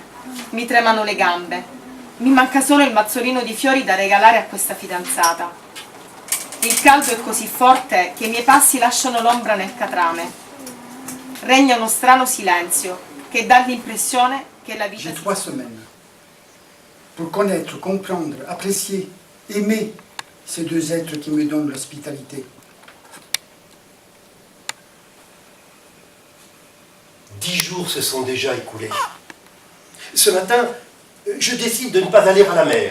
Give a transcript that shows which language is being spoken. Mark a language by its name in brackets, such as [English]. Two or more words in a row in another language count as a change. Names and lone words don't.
[Italian] Mi tremano le gambe. Mi manca solo il mazzolino di fiori da regalare a questa fidanzata. Il caldo è così forte che i miei passi lasciano l'ombra nel catrame. Regna uno strano silenzio che dà l'impressione che la vita... [French] J'ai 3 semaines pour connaître, comprendre, apprécier, aimer ces 2 êtres qui me donnent l'hospitalité. 10 jours se sont déjà écoulés. Ce matin, je décide de ne pas aller à la mer.